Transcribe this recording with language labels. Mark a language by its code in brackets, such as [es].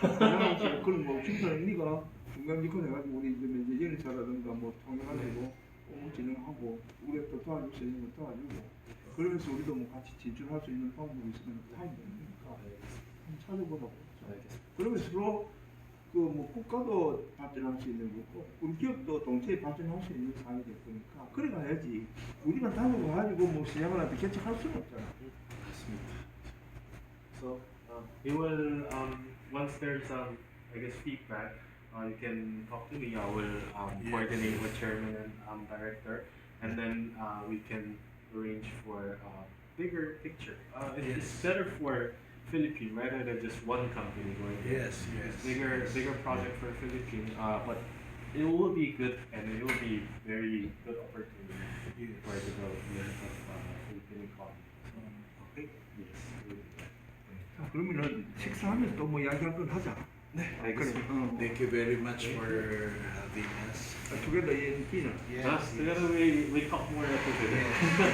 [ko] 그럼 뭐 중간에 네가 중간직권 해가지고 우리 이제 연사라든가 뭐 통역하고 업무 진행하고 우리가 또 도와줄 수 있는 거 도와주고 그러면서 우리도 뭐 같이 진출할 수 있는 방법이 있으면 다 있으니까 한번 찾아보라고. 그러면 서로 그 뭐 국가도 발전할 수 있는 거고 우리 기업도 동시에 발전할 수 있는 상황이 될 거니까 그래 가야지 우리만 다녀가지고 뭐 시장을 한테 개척할 수는 없잖아. [en] So he will once there's I guess feedback, you can talk to me. I will coordinate with chairman and director, and then we can arrange for a bigger picture. It's better for Philippines rather than just one company going there. Yes, yes. Bigger project for Philippines, but it will be good and it will be very good opportunity for the development of Philippine economy. 오케이. Yes. [ko] 자 그러면은 식사하면서 또 뭐 이야기할 건 하자. 네, 알겠습니다. [en] Thank you very much for having us. Together in dinner. Yes, Together we talk more after today.